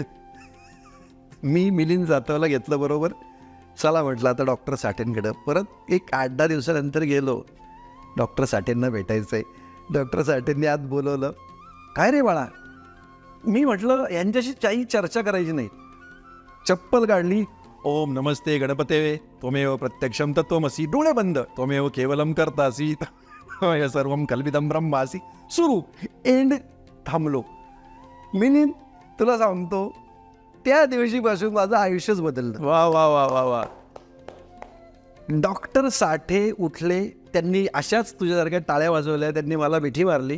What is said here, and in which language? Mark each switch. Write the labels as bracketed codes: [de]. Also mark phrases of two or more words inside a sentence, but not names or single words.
[mr] मी मिलिंद जाधवला घेतलं बरोबर. चला म्हटलं आता डॉक्टर साठेंकडं. परत एक 8-10 दिवसानंतर गेलो, डॉक्टर साठेंना भेटायचं आहे. डॉक्टर साठेंनी आत बोलवलं. काय रे बाळा, मी म्हटलं यांच्याशी काही चर्चा करायची नाही. चप्पल काढली, [sa] ओम नमस्ते गणपते त्वमेव प्रत्यक्षम तत्त्वमसि, [mr] डोळे बंद, [sa] त्वमेव केवलम कर्तासि या सर्वम कल्पितम ब्रह्मासि, [mr] सुरू, एंड, थांबलो. मिलिंद तुला सांगतो, त्या दिवशीपासून माझं आयुष्यच बदललं. वा वा वा वा वा. डॉक्टर साठे उठले, त्यांनी अशाच तुझ्यासारख्या टाळ्या वाजवल्या, त्यांनी मला मिठी मारली.